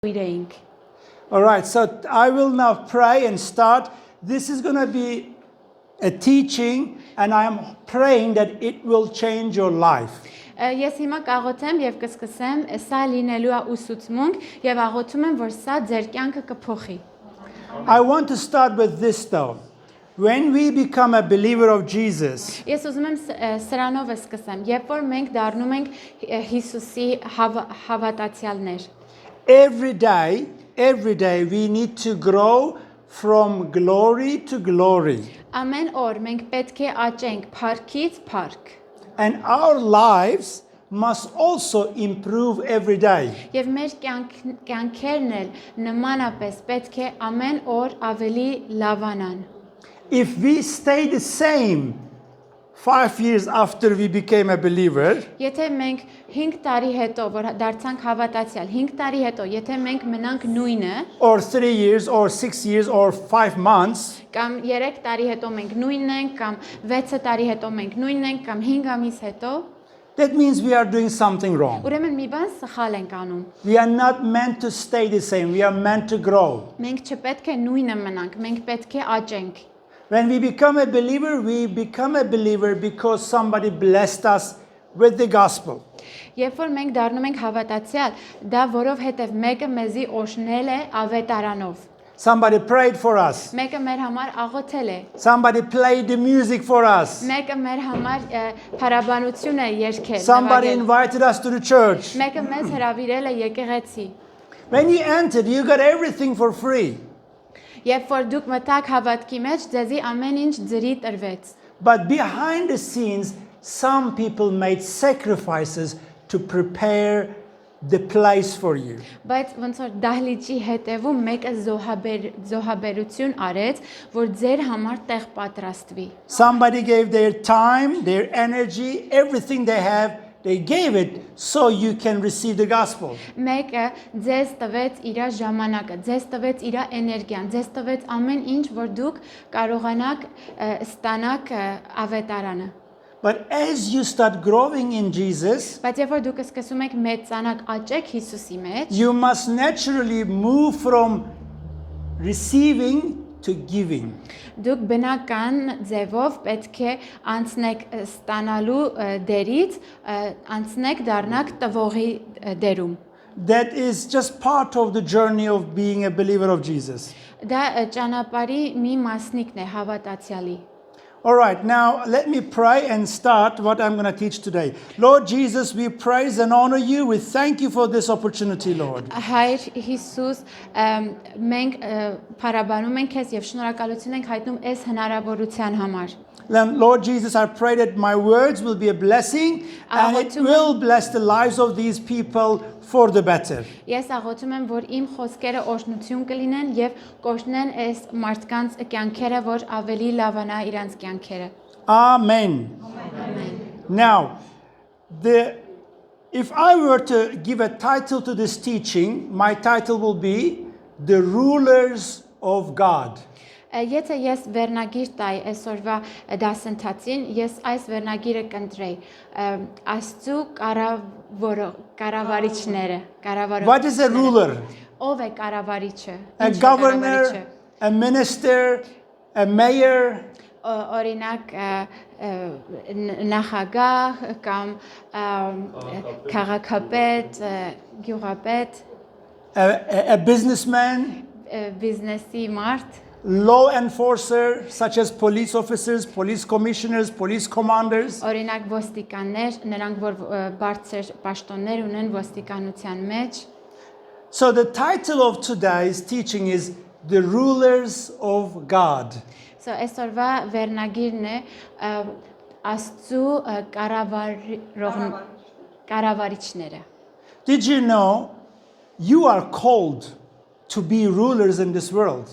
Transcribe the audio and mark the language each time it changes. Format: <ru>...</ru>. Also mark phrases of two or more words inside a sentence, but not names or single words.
<hy>իրենք։</hy> <en>All right, so I will now pray and start. This is going to be a teaching, and I am praying that it will change your life.</en> <hy>Ես հիմա կաղոթեմ եւ կսկսեմ, սա լինելու է ուսուցմունք եւ աղոթում եմ, որ սա ձեր կյանքը կփոխի։</hy> <en>I want to start with this though. When we become a believer of Jesus,</en> <hy>Ես ուզում եմ սրանով սկսեմ, երբ որ մենք դառնում ենք Հիսուսի հավատացյալներ։</hy> <en>every day we need to grow from glory to glory.</en> <hy>Ամեն օր մենք պետք է աճենք փառքից փառք։</hy> <en>And our lives must also improve every day.</en> <hy>Եվ մեր կյանքերն էլ նմանապես պետք է ամեն օր ավելի լավանան։</hy> <en>If we stay the same 5 years after we became a believer,</en> <hy>Եթե մենք 5 տարի հետո, որ դարձանք հավատացյալ, 5 տարի հետո, եթե մենք մնանք նույնը,</hy> <en>or 3 years, or 6 years, or 5 months,</en> <hy>կամ 3 տարի հետո մենք նույնն ենք, կամ 6 տարի հետո մենք նույնն ենք, կամ 5 ամիս հետո,</hy> <en>that means we are doing something wrong.</en> <hy>ուրեմն մի բան սխալ ենք անում։</hy> <en>We are not meant to stay the same. We are meant to grow.</en> <hy>Մենք չպետք է նույնը մնանք, մենք պետք է աճենք։</hy> <en>When we become a believer because somebody blessed us with the gospel.</en> <hy>Երբ որ մենք դառնում ենք հավատացյալ, դա որովհետև մեկը մեզի օրհնել է ավետարանով։</hy> <en>Somebody prayed for us.</en> <hy>Մեկը մեր համար աղոթել է։</hy> <en>Somebody played the music for us.</en> <hy>Մեկը մեր համար փառաբանություն է երգել։</hy> <en>Somebody</en> <hy>նվագել։</hy> <en>invited us to the church.</en> <hy>Մեկը մեզ հրավիրել է եկեղեցի։</hy> <en>When you entered, you got everything for free.</en> <hy>Երբ որ դուք մտաք հավատքի մեջ, ձեզի ամեն ինչ ձրի տրվեց։</hy> <en>But behind the scenes, some people made sacrifices to prepare the place for you.</en> <hy>Բայց ոնց որ դահլիճի հետևում մեկը զոհաբերություն արեց, որ ձեր համար տեղ պատրաստվի։</hy> <en>Somebody gave their time, their energy, everything they have, they gave it so you can receive the gospel.</en> <hy>Մեկը ձեզ տվեց իր ժամանակը, ձեզ տվեց իր էներգիան, ձեզ տվեց ամեն ինչ, որ դուք կարողանաք ստանաք ավետարանը։</hy> <en>But as you start growing in Jesus,</en> <hy>Բայց երբ որ դուք սկսում եք մեծանալ աճեք Հիսուսի մեջ,</hy> <en>you must naturally move from receiving to giving.</en> <hy>դուք բնական ձևով պետք է անցնեք ստանալու դերից, անցնեք դառնաք տվողի դերում։</hy> <en>That is just part of the journey of being a believer of Jesus.</en> <hy>Դա ճանապարհի մի մասնիկն է հավատացյալի։</hy> <en>All right, now let me pray and start what I'm going to teach today. Lord Jesus, we praise and honor you. We thank you for this opportunity, Lord.</en> <hy>Հայր Հիսուս, մենք փառաբանում ենք քեզ եւ շնորհակալություն ենք հայտնում այս հնարավորության համար։</hy> <en>Lord Jesus, I pray that my words will be a blessing and it will bless the lives of these people for the better.</en> <hy>Ես աղոթում եմ, որ իմ խոսքերը օրհնություն կլինեն եւ կօրհնեն այս մարդկանց կյանքերը, որ ավելի լավանա իրանց կյանքերը։</hy> <en>Amen. Now, if I were to give a title to this teaching, my title will be The Rulers of God.</en> <hy>Եթե ես վերնագիր տայի այսօրվա դասընթացին, ես այս վերնագիրը կընտրեի Աստծո կառավարիչները,</hy> <en>What is a ruler?</en> <hy>Ով է կառավարիչը?</hy> <en>A governor, a minister, a mayor,</en> <hy>Օրինակ նախագահ կամ քաղաքապետ, գյուղապետ,</hy> <en>a businessman,</en> <hy>բիզնեսի մարդ,</hy> <en>law enforcer, such as police officers, police commissioners, police commanders.</en> <hy>Օրինակ ոստիկաններ, նրանք որ բարձր պաշտոններ ունեն ոստիկանության մեջ։</hy> <en>So the title of today's teaching is The Rulers of God.</en> <hy>So այսօրվա վերնագիրն է Աստծո կառավարիչները։</hy> <en>Did you know you are called to be rulers in this world?</en>